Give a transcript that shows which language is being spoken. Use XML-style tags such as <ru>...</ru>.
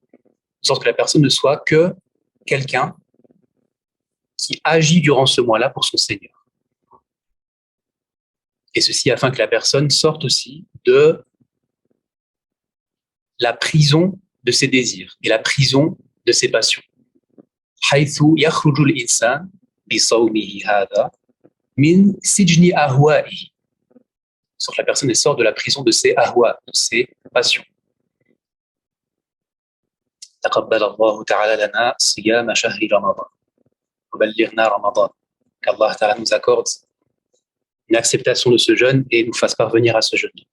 <fr>De sorte que la personne ne soit que quelqu'un qui agit durant ce mois-là pour son Seigneur. Et ceci afin que la personne sorte aussi de la prison de ses désirs et la prison de ses passions.</fr> <ar>حيث يخرج الإنسان بصومه هذا من سجن أهوائه.</ar> <fr>Sauf que la personne sort de la prison de ses ahwa, de ses passions.</fr> <ar>تقبل الله تعالى لنا صيام شهر رمضان وبلغنا رمضان.</ar> <fr>Qu'Allah Ta'ala nous accorde une acceptation de ce jeûne et nous fasse parvenir à ce jeûne.</fr>